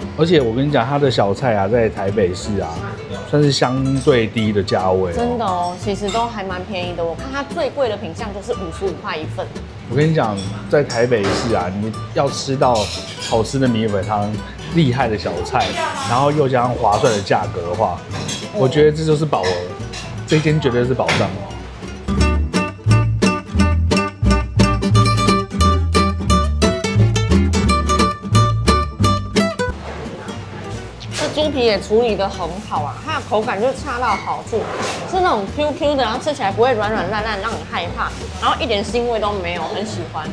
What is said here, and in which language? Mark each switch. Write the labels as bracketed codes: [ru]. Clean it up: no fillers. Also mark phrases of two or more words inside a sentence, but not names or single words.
[zh] 而且我跟你講，它的小菜啊，在台北市啊，算是相對低的價位。真的哦，其實都還蠻便宜的。我看它最貴的品項就是55塊一份。我跟你講，在台北市啊，你要吃到好吃的米粉湯。厲害的小菜，然後又加上划算的價格的話，我覺得這就是寶兒，這間絕對是寶藏。這豬皮也處理得很好啊，它的口感就恰到好處，是那種 QQ 的，然後吃起來不會軟軟爛爛讓你害怕，然後一點腥味都沒有，很喜歡。